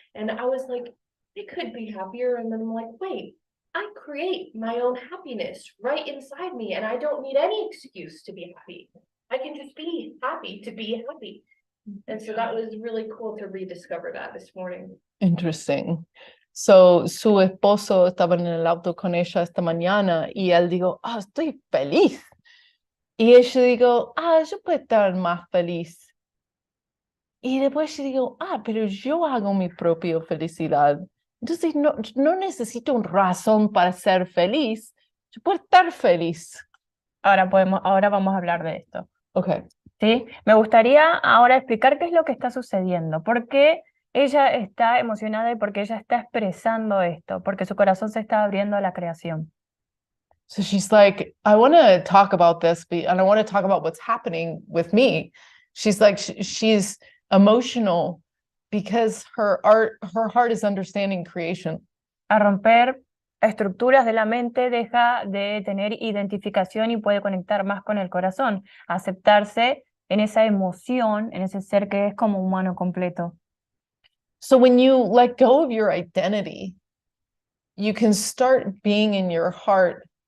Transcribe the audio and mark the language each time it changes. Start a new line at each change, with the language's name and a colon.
English: And I was like, it could be happier. And then I'm like, wait, I create my own happiness right inside me, and I don't need any excuse to be happy. I can just be happy to be happy. And so that was really cool to rediscover that this morning. Interesting.
Spanish: So, su esposo estaba en el auto con ella esta mañana y él dijo, estoy feliz. Y ella dijo, yo puedo estar más feliz. Y después yo digo, pero yo hago mi propia felicidad. Entonces no necesito una razón para ser feliz. Yo puedo estar feliz. Ahora vamos a hablar de esto.
English: Okay.
Spanish: ¿Sí? Me gustaría ahora explicar qué es lo que está sucediendo, por qué ella está emocionada y por qué ella está expresando esto, porque su corazón se está abriendo a la creación.
English: So she's like, I want to talk about this, and I want to talk about what's happening with me. She's like, she's emotional because her heart is understanding creation.
Spanish: A romper estructuras de la mente, deja de tener identificación y puede conectar más con el corazón, aceptarse en esa emoción, en ese ser que es como humano completo.
English: So when you let go of your identity, you can start being in your heart